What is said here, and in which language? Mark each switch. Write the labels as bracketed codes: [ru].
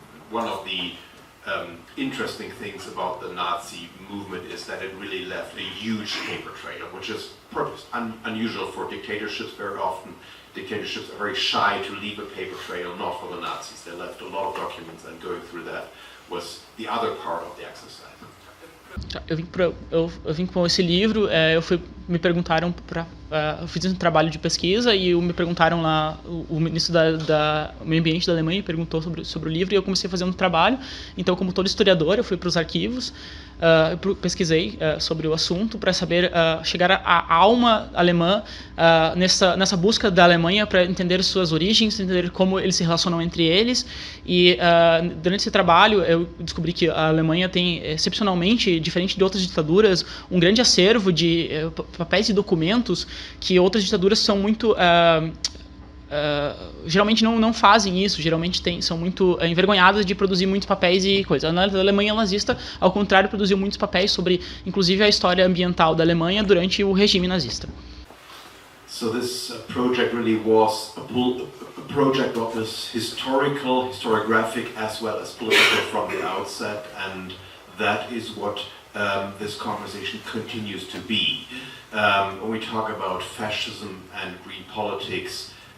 [en] One of the interesting things about the Nazi movement is that it really left a huge paper trail, which is unusual for dictatorships. Very often dictatorships are very shy to leave a paper trail, not for the Nazis. They left a lot of documents, and going through that was the other part of the exercise. [pt] Eu vim com esse livro, me perguntaram eu fiz um trabalho de pesquisa e me perguntaram lá, o ministro da Meio Ambiente da Alemanha perguntou sobre o livro, e eu comecei a fazer um trabalho. Então, como todo historiador, eu fui para os arquivos, eu pesquisei sobre o assunto para saber chegar à alma alemã nessa busca da Alemanha para entender suas origens, entender como eles se relacionam entre eles. E durante esse trabalho eu descobri que a Alemanha tem, excepcionalmente, diferente de outras ditaduras, um grande acervo de papéis e documentos que outras ditaduras são muito geralmente não fazem isso, geralmente são muito envergonhadas de produzir muitos papéis e coisas. Na Alemanha nazista, ao contrário, produziu muitos papéis sobre, inclusive, a história ambiental da Alemanha durante o regime nazista. [en] So this project really was a project that was historiographic as well as political from the outset, and that is what this conversation continues to be. When we talk about fascism and green politics,